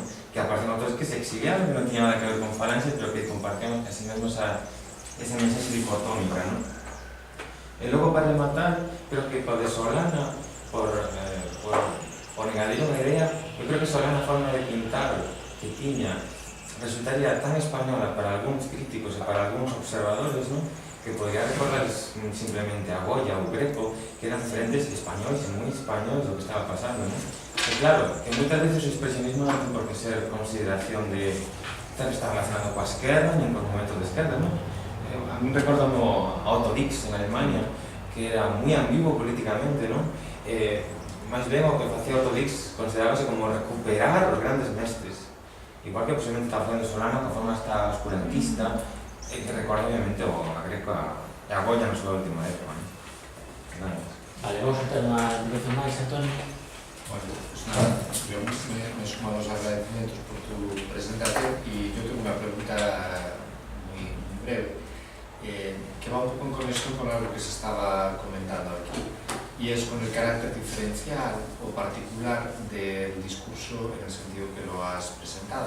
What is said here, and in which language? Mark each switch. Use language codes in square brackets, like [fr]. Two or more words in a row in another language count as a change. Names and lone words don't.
[gl] Que aparecen autores que se exiliaron, que non tiñan nada que ver con Falange, pero que compartían así mesmo esa mensaxe dicotómica, ¿no? E logo, para rematar, creo que co de Solana, por engadir unha idea, eu creo que Solana a forma de pintar que tiña resultaría tan española [es] para algunos críticos y para algunos observadores, ¿no?, que podría recordarles simplemente a Goya o Greco, que eran referentes españoles y muy españoles de lo que estaba pasando, [gl] ¿no? [es] Y claro, que muchas veces el expresionismo [gl] non ten por que ser consideración de estar relacionado coa esquerda, nin con momentos de esquerda, ¿no? A mí recordo a Otto Dix en Alemania, que era moi ambiguo políticamente, ¿no? Máis ben o que facía Otto Dix considerábase como recuperar os grandes mestres, igual que posiblemente está facendo Solano, que forma hasta oscurantista, que recorda obviamente a Greco e a Goya na súa última época, ¿no? [es] Nada más. [gl] Vale, vamos a entrar nunha dirección máis, Antonio. [es] Bueno, pues nada, yo me sumo a los agradecimientos por tu presentación y yo tengo una pregunta muy breve, que va un poco en conexión con algo que se estaba comentando aquí, y es con el carácter diferencial o particular del discurso en el sentido que lo has presentado.